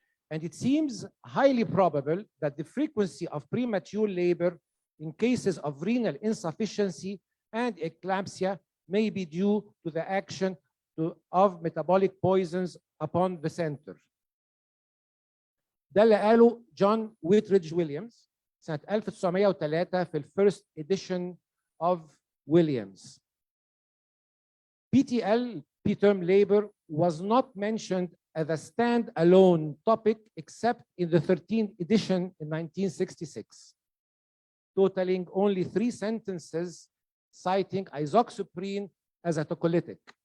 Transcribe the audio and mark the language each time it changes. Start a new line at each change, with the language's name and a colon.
English: And it seems highly probable that the frequency of premature labor in cases of renal insufficiency and eclampsia may be due to the action of metabolic poisons upon the center.
Arabic: ده اللي قاله جون ويتريدج ويليامز سنة 1903 في الفيرست
English: edition of Williams. PTL, preterm labor, was not mentioned as a stand-alone topic except in the 13th edition in 1966, totaling only 3 sentences citing isoxaprine as a tocolytic.